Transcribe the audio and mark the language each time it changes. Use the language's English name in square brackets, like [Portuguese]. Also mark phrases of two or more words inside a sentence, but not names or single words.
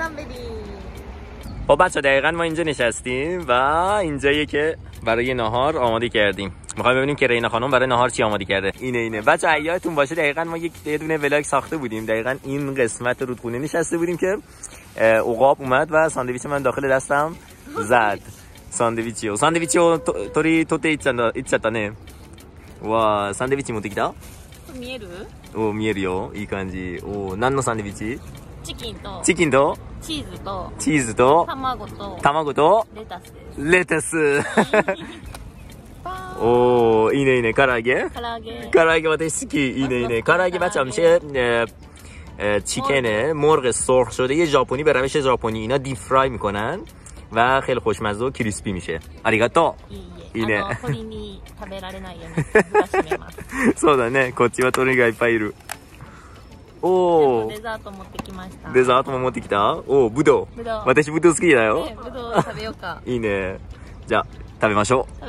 [Persian] خب بچه‌ها دقیقاً ما اینجا نشستیم و اینجاییه که برای ناهار آماده کردیم. می‌خوایم ببینیم که رینا خانم برای ناهار چی آماده کرده. اینه بچه‌ها یادتون باشه دقیقاً ما یه دونه ولاگ ساخته بودیم، دقیقاً این قسمت رودخونه نشسته بودیم که عقاب اومد و ساندویچ من داخل دستم زد. [Japanese] ساندویچ を取っていっちゃったね。わ、サンドイッチ持ってきた？見える？お、見えるよ。いい感じ。お、何のサンドイッチ？チキンとチキンとチーズとチーズと卵とレタスです。レタス。おー、いいね。唐揚げ私好き。いいね。 [Persian] 唐揚げ بچه‌ها میشه چیکن مرغ سرخ شده یه ژاپنی به روش ژاپنی اینا [English] deep fry [Persian] میکنن و خیلی خوشمزه و کریسپی میشه. [Japanese] آریگاتو. いいね。鳥に食べられないように閉めます。そうだね。こっちは鳥がいっぱいいる。おー。デザート持ってきました。デザートも持ってきた？おー、ぶどう。私ぶどう好きだよ。ぶどう食べようか。いいね。じゃあ食べましょう。